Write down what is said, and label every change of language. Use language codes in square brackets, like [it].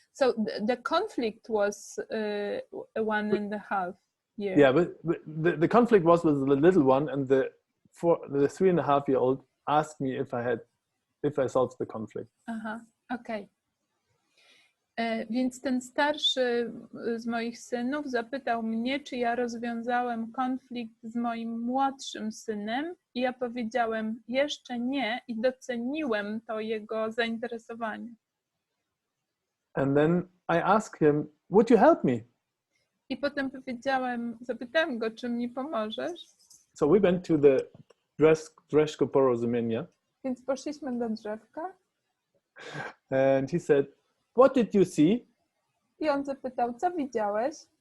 [en] So the conflict was 1.5 years. Yeah, but the conflict was with the little one, and the 3.5-year-old asked me if I solve the conflict. [pl] Aha, okej. Więc ten starszy z moich synów zapytał mnie, czy ja rozwiązałem konflikt z moim młodszym synem i ja powiedziałem jeszcze nie i doceniłem to jego zainteresowanie. [en] And then I asked him, would you help me? [pl] I potem zapytałem go, czy mi pomożesz? [en] So we went to the Drzewko Porozumienia. [pl] Więc poszliśmy do drzewka. [en] And he said, what did you see? [pl] I on zapytał, co widziałeś?